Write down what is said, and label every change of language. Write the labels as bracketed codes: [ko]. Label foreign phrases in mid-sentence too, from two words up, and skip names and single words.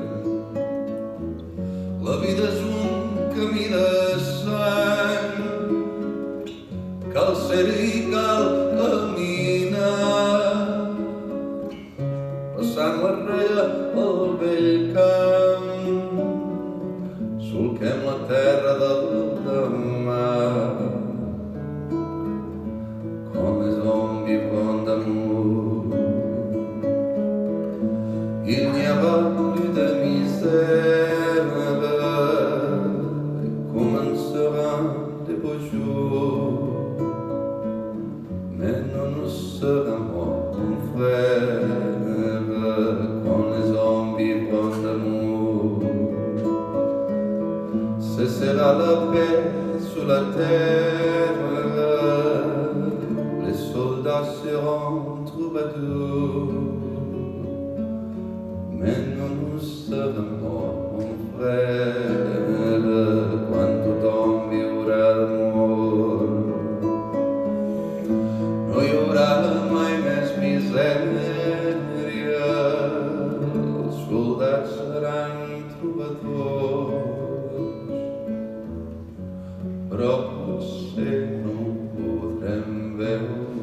[ca] La vida és un camí de sang, cal ser-hi i cal caminar, passant la rella al vell camp, solquem la terra del demà. [fr] Com les hommes vivront d'amour, il n'y aura plus de misère, commenceront de beaux jours, mais non nous serons morts, mon frère. Quand les hommes vivront d'amour, ce sera la paix sur la terre. Les soldats seront troubadours, mais non nous serons morts, mon frère. [ca] Quan tothom viurà d'amor, no hi haurà mai més misèria. Els soldats seran trobadors, però potser no ho podrem veure.